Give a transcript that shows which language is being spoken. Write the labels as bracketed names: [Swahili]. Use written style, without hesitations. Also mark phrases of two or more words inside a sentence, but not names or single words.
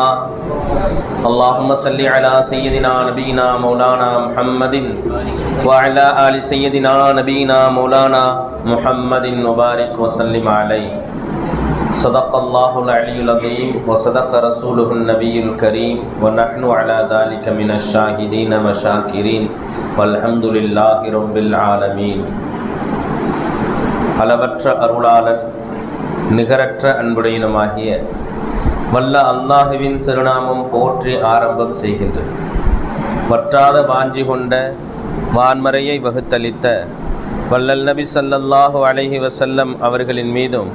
[Arabic] اللهم صل على سيدنا نبينا مولانا محمد وعلى آل سيدنا نبينا مولانا محمد وبارك وسلم عليه. صدق الله العلي العظيم وصدق رسوله النبي الكريم ونحن على ذلك من الشاهدين والشاكرين والحمد لله رب العالمين. [Tamil] அளவற்ற அருளாளர் நிகரற்ற அன்புடையனுமாகிய வல்ல அல்லாஹுவின் திருநாமம் போற்றி ஆரம்பம் செய்கின்றது. வற்றாத வாஞ்சி கொண்ட வான்மறையை வகுத்தளித்த வல்லல் நபி [Arabic] صلى الله عليه وسلم [Tamil] அவர்களின் மீதும்